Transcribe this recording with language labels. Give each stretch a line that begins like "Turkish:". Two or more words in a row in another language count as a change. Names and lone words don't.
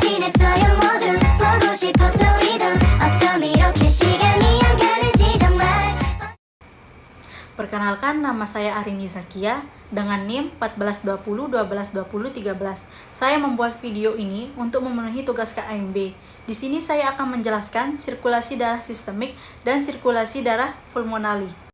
Korean: 있어요 모두 보고 싶었어 우리도 어쩜 이렇게 시간이 안 가는지 정말.
Indonesian: Perkenalkan, nama saya Arini Zakia dengan NIM 1420122013. Saya membuat video ini untuk memenuhi tugas KMB. Di sini saya akan menjelaskan sirkulasi darah sistemik dan sirkulasi darah pulmonali.